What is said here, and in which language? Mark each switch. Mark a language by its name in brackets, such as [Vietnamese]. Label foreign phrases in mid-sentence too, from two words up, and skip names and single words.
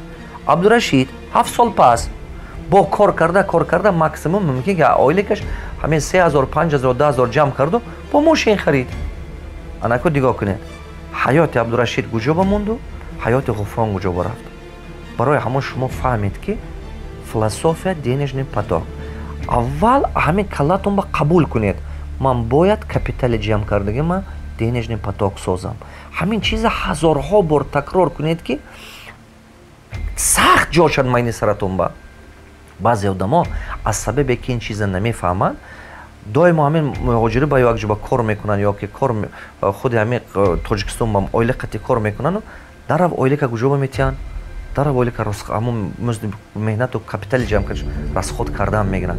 [Tajik] Абдурашид 7 сол пас бо кор карда максимум мумкин ки оилакаш ҳамин 3000 5000 10000 ҷамъ карду бо мошин харид. анако дигоҳ кунед, ҳаёти Абдурашид куҷо ба монду, ҳаёти Ғуфрон куҷо ба рафт. барои ҳамон шумо фаҳмед ки философия [Russian] денежный поток. [Tajik] аввал ҳамин каллатон ба қабул кунед, ман бояд капитали ҷамъ кардагима [Russian] денежный поток [Tajik] созам. ҳамин чиза ҳазорҳо бор такрор кунед ки сахт ҷошад майни саратон ба. баъзе одамо аз сабабе ки ин чиза намефаҳманд доимо ҳамин муҳоҷирӣ ба як ҷоба кор мекунанд ё ки худи ҳамин тоҷикистон ба оилақати кор мекунанду дарав оилака куҷоба метиҳанд, дарав оилака ҳамон музди меҳнату капитали ҷамъ кардаш расход кардаам мегиранд.